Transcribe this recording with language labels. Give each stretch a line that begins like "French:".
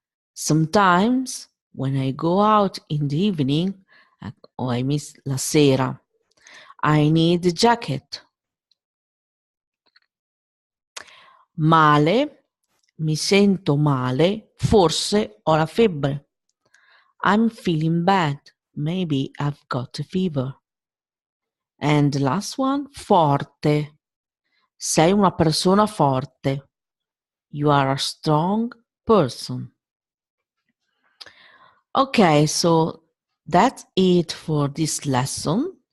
English: Sometimes, when I go out in the evening, o I miss
Italian: la sera,
English: I need a jacket.
Italian: Male, mi sento male, forse ho la febbre.
English: I'm feeling bad, maybe I've got a fever. And the last one, forte.
Italian: Sei una persona forte.
English: You are a strong person. Okay, so that's it for this lesson.